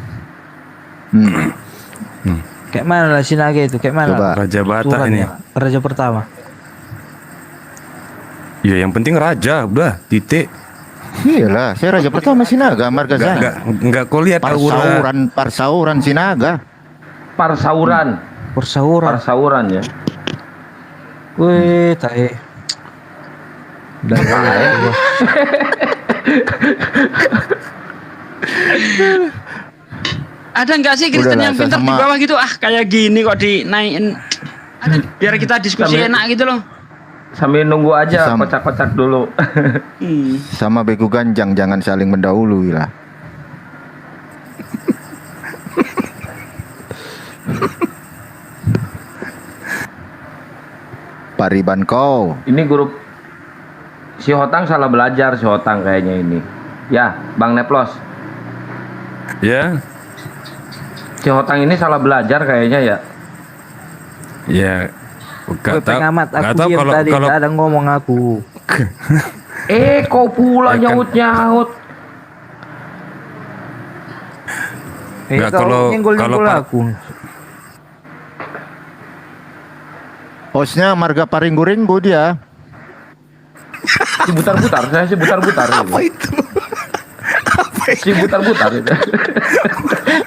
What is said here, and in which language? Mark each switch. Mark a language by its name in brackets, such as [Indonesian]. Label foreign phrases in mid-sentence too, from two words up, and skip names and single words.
[Indonesian] Kayak mana lah Sinaga itu? Kayak mana? Coba. Raja Batak Tuturannya. ini. Raja pertama. Ya yang penting raja, udah titik. Iyalah, saya raja pertama Sinaga, Margazana. Enggak kau lihat aura. Parsauran Sinaga. Persauran ya. Wih, tae. Udah gua. Ada nggak sih Kristen Udahlah, yang pintar di sama- bawah gitu? Ah, kayak gini kok dinaikin. Ada, biar kita diskusi Kami- enak gitu loh. Sambil nunggu aja Sama. kocak-kocak dulu. Sama begu ganjang, jangan saling mendahului lah. Pariban kau. Ini grup si Hotang salah belajar si Hotang kayaknya ini. Ya, Bang Neplos. Ya, Si Hotang ini salah belajar kayaknya ya. ya. Gak tahu. Pengamat Gak aku tahu diam kalau tadi, kalau tak ada ngomong aku. Kau pula Ya kan. nyaut-nyaut. Nggak, Kau kalau nyenggol-nyenggol Pak- aku. Hostnya Marga Paringgo-ringgo dia. Si butar-butar, saya si butar-butar. Apa itu? Si butar-butar itu.